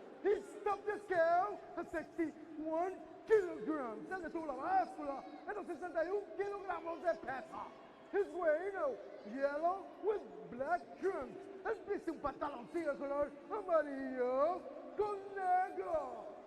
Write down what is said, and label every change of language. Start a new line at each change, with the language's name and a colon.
English: He stopped the scale at 61 kilograms.
Spanish: Se detuvo la báscula en los 61 kilogramos de peso.
English: He's wearing a yellow with black trims.
Spanish: Él viste un pantaloncillo de color amarillo con negro.